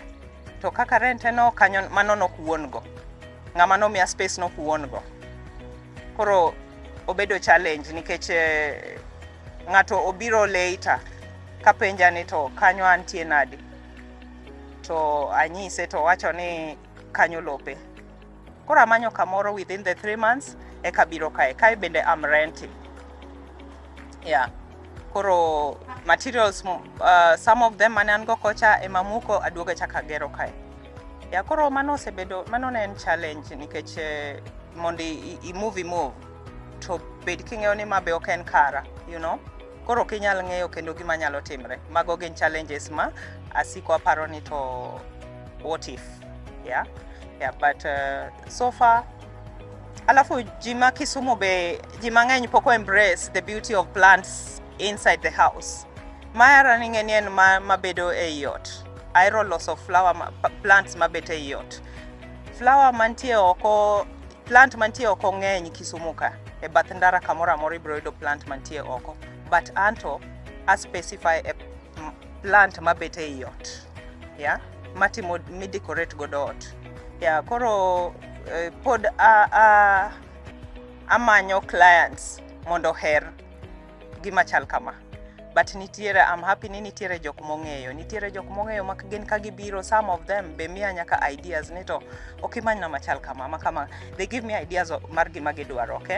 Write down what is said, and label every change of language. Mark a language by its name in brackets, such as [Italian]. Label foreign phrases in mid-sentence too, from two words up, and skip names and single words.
[Luo (Kenya and Tanzania)] To kaka rent no kanyo mano no kuon go. Ng'ama no miya space no kuon go. Koro obedo challenge nikech ng'ato obiro later kapenja ni to kanyo antie nadi. To anyise to wacho ni kanyo lope. Koro amanyo kamoro [English] within the 3 months [Luo (Kenya and Tanzania)] eka biro kae bende [English] am renting. [Luo (Kenya and Tanzania)] Koro [English] materials some of them [Luo (Kenya and Tanzania)] manan go kocha emamuko aduoga chaka gero kae. Koro mano ne en challenge nikech mondi [English] move to [Luo (Kenya and Tanzania)] bed king'eyo ni mabe ok en kara, Koro kinyal ng'eyo kendo gima nyalo timre. Mago gin challenges ma asiko aparo ni to [English] what if. But so far [Luo (Kenya and Tanzania)] alafu jima Kisumu be jima ng'eny poko [English] embrace the beauty of plants inside the house. [Luo (Kenya and Tanzania)] Mara ning'eni en mabedo e yot. Aero loso [English] flower plants [Luo (Kenya and Tanzania)] mabete e yot. Flower mantie oko, plant mantie oko ng'eny Kisumu ka. E bath ndara kamora mori bro yudo plant mantie oko. But anto a [English] specify a plant [Luo (Kenya and Tanzania)] mabete e yot. Matimo mi decorate godo ot. Koro pod amanyo clients mondo her gima chal kama. But nitiere, [English] I'm happy [Luo (Kenya and Tanzania)] ni nitiere jok mong'eyo mak gin ka gibiro, [English] some of them [Luo (Kenya and Tanzania)] be miya nyaka ideas ni to okimany na machal kama makama, [English] they give me ideas [Luo (Kenya and Tanzania)] mar gima gidwaro, [English] okay?